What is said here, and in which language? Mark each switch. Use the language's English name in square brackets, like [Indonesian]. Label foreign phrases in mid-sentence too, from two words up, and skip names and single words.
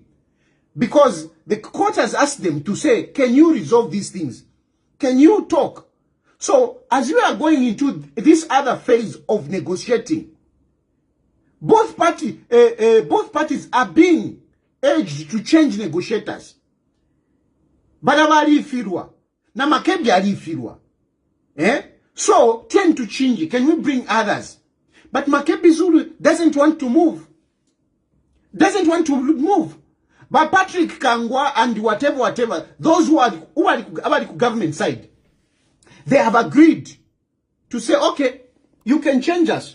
[English] Because the court has asked them to say, can you resolve these things? Can you talk? So, as we are going into this other phase of negotiating, both parties are being urged to change negotiators. [Bemba] Badabari filwa. Na Makebi ali filwa. [English] So, trying to change it. Can we bring others? But Makebi Zulu doesn't want to move. Doesn't want to move. But Patrick Kangwa and whatever, those who are the government side, they have agreed to say, okay, you can change us.